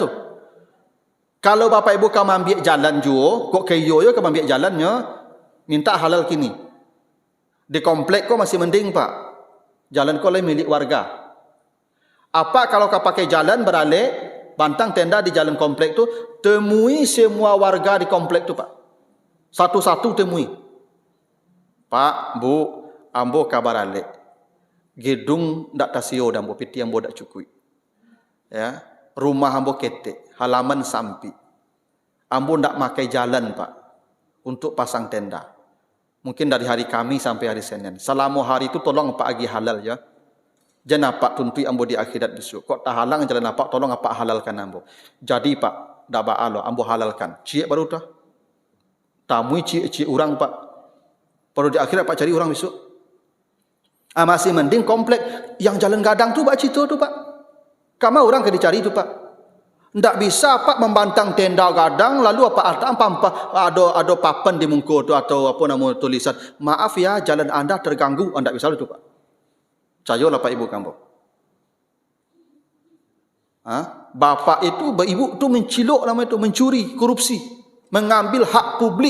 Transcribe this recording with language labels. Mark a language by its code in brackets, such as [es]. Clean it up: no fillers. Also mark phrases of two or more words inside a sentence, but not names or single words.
[id] Kalau Bapak Ibu kau ambil jalan juga, [min] kok kayo yo [id] kau ambil jalannya, minta halal kini. Di komplek kau masih mending Pak. Jalan kau lain milik warga. Apa kalau kau pakai jalan beralik, bantang tenda di jalan komplek tu, temui semua warga di komplek tu Pak. Satu-satu temui. [min] Pak, Bu, ambo kabar alik. Gedung ndak tasio dan ambo piti ambo ndak cukui. Ya, rumah ambo ketek, halaman sampi. Ambo ndak makai jalan Pak untuk pasang tenda. [id] Mungkin dari hari Kamis sampai hari Senin. [min] Selama hari itu tolong Pak agi halal ya. Jangan Pak tuntui ambo di akhirat besok. Kok tak halang jalan Pak, tolong Pak halalkan ambo. Jadi Pak, ndak baalo ambo halalkan. Ciek baru dah. Tamui ciek orang Pak. Baru di akhirat Pak cari orang besok. Masih mending komplek yang jalan gadang tu Pak Cito tu Pak. [id] Kamu orang ke dicari tu Pak. Tidak bisa Pak membantang tenda gadang lalu apa ada papan di muka tu atau apa nama tulisan. Maaf ya jalan anda terganggu. Anda bisa itu Pak. Cayolah Pak Ibu kamu. Bapak itu, ibu tu mencilok nama itu, mencuri, korupsi, mengambil hak publik.